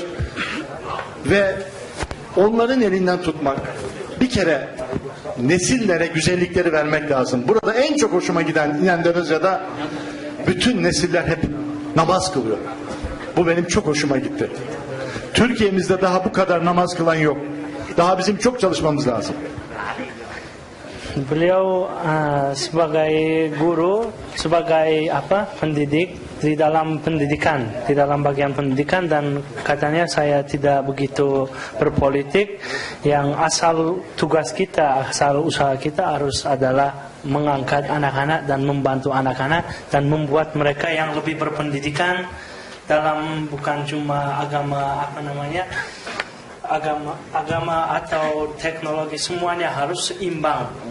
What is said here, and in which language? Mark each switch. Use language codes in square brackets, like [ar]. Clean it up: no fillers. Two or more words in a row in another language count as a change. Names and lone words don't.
[tr] Ve onların elinden tutmak, bir kere nesillere güzellikleri vermek lazım. Burada en çok hoşuma giden Endonezya'da bütün nesiller hep namaz kılıyor. Bu benim çok hoşuma gitti. Türkiye'mizde daha bu kadar namaz kılan yok. Daha bizim çok çalışmamız lazım. [id] Beliau sebagai guru, sebagai pendidik di dalam pendidikan, di dalam bagian pendidikan, dan katanya saya tidak begitu berpolitik. Yang asal tugas kita, asal usaha kita harus adalah mengangkat anak-anak dan membantu anak-anak dan membuat mereka yang lebih berpendidikan dalam bukan cuma agama agama atau teknologi semuanya harus seimbang.